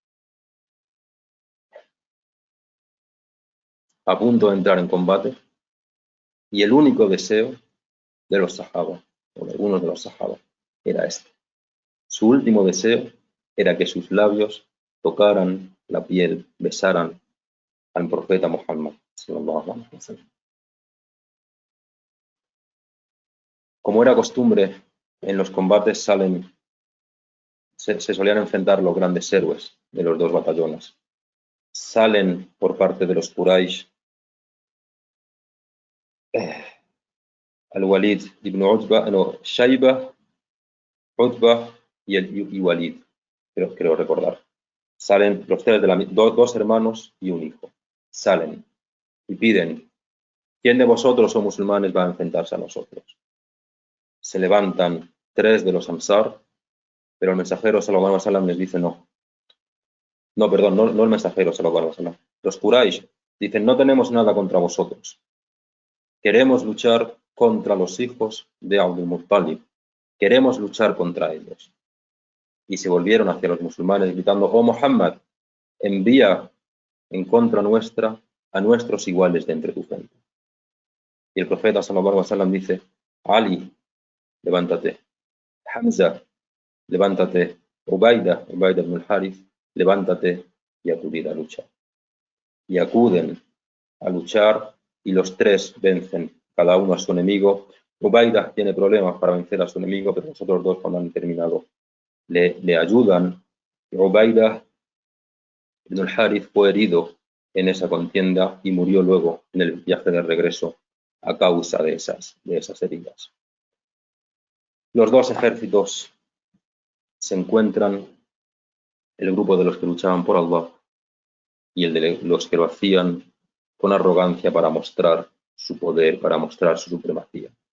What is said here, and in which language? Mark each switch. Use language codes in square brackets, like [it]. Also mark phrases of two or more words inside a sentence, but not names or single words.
[es] A punto de entrar en combate, y el único deseo de los sahaba, o de algunos de los sahaba, era este. Su último deseo era que sus labios tocaran la piel, besaran al profeta Muhammad [ar] صلى الله عليه وسلم. [es] Como era costumbre, en los combates se solían enfrentar los grandes héroes de los dos batallones. Salen por parte de los Quraysh al-Walid ibn Utba, no, Shayba, Utba y Walid, creo recordar. Salen los tres dos hermanos y un hijo. Salen y piden, ¿quién de vosotros o musulmanes va a enfrentarse a nosotros? Se levantan tres de los Ansar, pero el mensajero [ar] صلى الله عليه وسلم [es] les dice no. No, perdón, no el mensajero [ar] صلى الله عليه وسلم. [es] Los Quraysh dicen, no tenemos nada contra vosotros. Queremos luchar contra los hijos de Abdul Muttalib. Queremos luchar contra ellos. Y se volvieron hacia los musulmanes gritando, oh Muhammad, envía en contra nuestra a nuestros iguales de entre tu gente. Y el profeta [ar] صلى الله عليه وسلم [es] dice, Ali, levántate. Hamza, levántate. Ubaida ibn al-Harith, levántate y acudid a luchar. Y acuden a luchar y los tres vencen cada uno a su enemigo. Ubaida tiene problemas para vencer a su enemigo, pero los otros dos cuando han terminado le ayudan. Ubaida ibn al-Harith fue herido en esa contienda y murió luego en el viaje de regreso a causa de esas heridas. Los dos ejércitos se encuentran, el grupo de los que luchaban por Allah y el de los que lo hacían con arrogancia para mostrar su poder, para mostrar su supremacía.